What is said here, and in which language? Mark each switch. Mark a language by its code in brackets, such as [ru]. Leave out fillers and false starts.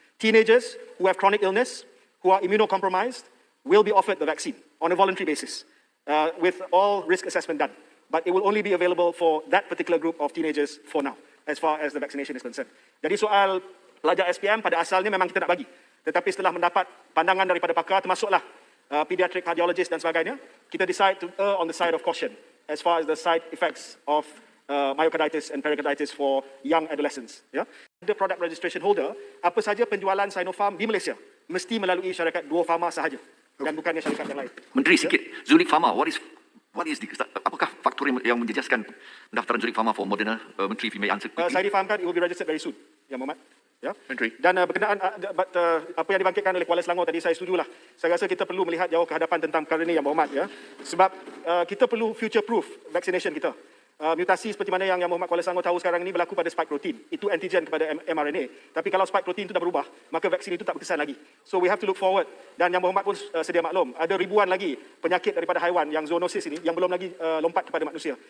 [en] Teenagers who have chronic illness, who are immunocompromised, will be offered the vaccine on a voluntary basis with all risk assessment done. But it will only be available for that particular group of teenagers for now, as far as the vaccination is concerned. [ms] Jadi soal pelajar SPM pada asalnya memang kita nak bagi. Tetapi setelah mendapat pandangan daripada pakar, termasuklah pediatric cardiologist dan sebagainya, kita [en] decide to err on the side of caution as far as the side effects of myocarditis and pericarditis for young adolescents. Ya. The product registration holder, [ms] apa saja penjualan Sinopharm di Malaysia mesti melalui syarikat Duo Pharma sahaja dan bukannya syarikat yang lain. Menteri sikit, Zulik Pharma, [en] what is [ms] apakah faktor yang menjejaskan pendaftaran Zulik Pharma for Moderna? [en] Menteri, if you may answer quickly. [ms] Saya difahamkan [en] it will be registered very soon, Yang Berhormat. Ya. [ms] Menteri. Dan berkenaan apa yang dibangkitkan oleh Kuala Selangor tadi, saya setujulah. Saya rasa kita perlu melihat jauh ke hadapan tentang perkara ini, Yang Berhormat. Ya. Sebab kita perlu [en] future proof vaccination [ms] kita. Mutasi seperti mana yang Berhormat Kuala Selangor tahu sekarang ini berlaku pada spike protein. Itu antigen kepada mRNA. Tapi kalau spike protein itu dah berubah, maka vaksin itu tak berkesan lagi. [en] So we have to look forward. [ms] Dan Yang Berhormat pun sedia maklum, ada ribuan lagi penyakit daripada haiwan yang zoonosis ini yang belum lagi lompat kepada manusia.